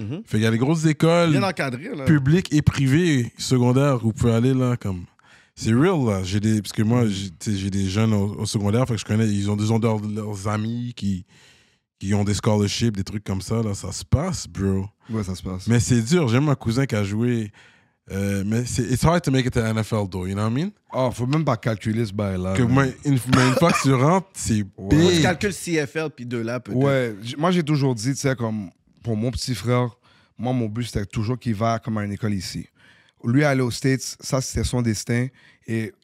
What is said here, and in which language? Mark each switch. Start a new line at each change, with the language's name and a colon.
French: Fait qu'il y a des grosses écoles bien encadré, là. Publiques et privées secondaires où vous pouvez aller, là, comme... C'est real, là. Parce que moi, j'ai des jeunes au secondaire, fait que je connais, ils ont leurs amis qui ont des scholarships, des trucs comme ça, là. Ça se passe, bro. Ouais, ça se passe. Mais c'est dur. J'ai un cousin qui a joué... mais
English: it's hard to make it to NFL, though, you know what I mean?
French: Oh, faut même pas calculer ce bail-là. Que moi, une fois que tu rentres, c'est big. Moi, je calcule CFL puis de là, peut-être. Ouais, moi, j'ai toujours dit, tu sais, comme pour mon petit frère, moi, mon but, c'était toujours qu'il va comme à une école ici. Lui, aller aux States, ça, c'était son destin. Et